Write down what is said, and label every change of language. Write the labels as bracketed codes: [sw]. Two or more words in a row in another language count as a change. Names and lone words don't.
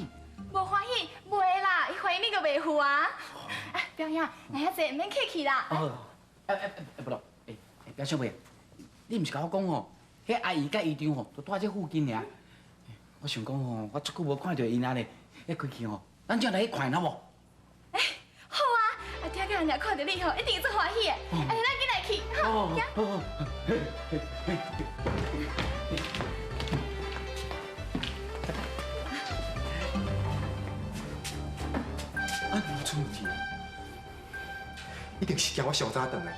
[nan] 无欢喜，袂啦，伊欢喜你个袂赴啊。表兄，那遐济免客气啦。不咯，表小妹，你毋是甲我讲吼，迄阿姨甲姨丈吼，都住这附近尔。我想讲吼，我足久无看到因仔咧，一开去吼，咱就来去看好无？好啊，听到人家看到你吼，一定最欢喜的。咱紧来去，好，行。无出问题，一定是惊我上早转来。